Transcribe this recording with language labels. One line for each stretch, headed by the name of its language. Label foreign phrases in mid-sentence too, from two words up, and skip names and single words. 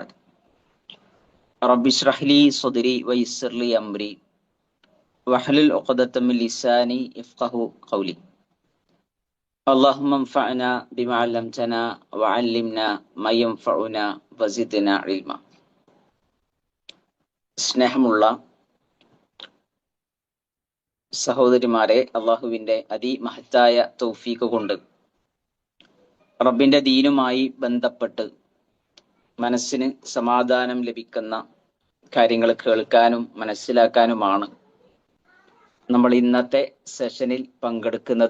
Arabic: رب اشرح لي صدري ويسر لي أمري واحلل عقدة من لساني يفقه قولي. اللهم انفعنا بما علمتنا وعلمنا ما ينفعنا وزدنا علما.
Malayalam: സ്നേഹമുള്ള സഹോദരിമാരെ, അള്ളാഹുവിന്റെ അതിമഹത്തായ തൗഫീഖ് കൊണ്ട് റബ്ബിന്റെ ദീനുമായി ബന്ധപ്പെട്ട് മനസ്സിന് സമാധാനം ലഭിക്കുന്ന കാര്യങ്ങൾ കേൾക്കാനും മനസ്സിലാക്കാനുമാണ് നമ്മൾ ഇന്നത്തെ സെഷനിൽ പങ്കെടുക്കുന്നത്.